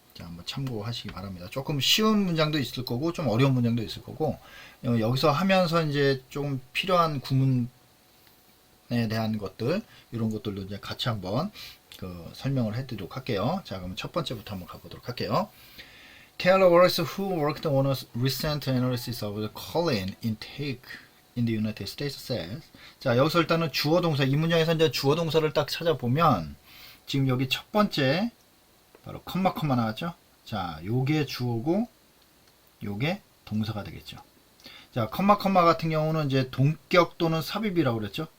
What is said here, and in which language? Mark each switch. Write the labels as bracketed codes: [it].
[ko] 자, 한번 참고하시기 바랍니다. 조금 쉬운 문장도 있을 거고 좀 어려운 문장도 있을 거고, 여기서 하면서 이제 조금 필요한 구문에 대한 것들, 이런 것들도 이제 같이 한번 그 설명을 해드리도록 할게요. 자, 그럼 첫 번째부터 한번 가보도록 할게요. [en] Taylor Wallace, who worked on a recent analysis of the choline intake in the United States, says. [ko] 자, 여기서 일단은 주어 동사, 이 문장에서 이제 주어 동사를 딱 찾아보면 지금 여기 첫 번째 바로 컴마 나왔죠. 자, 요게 주어고 요게 동사가 되겠죠. 자, 컴마 같은 경우는 이제 동격 또는 삽입이라고 그랬죠.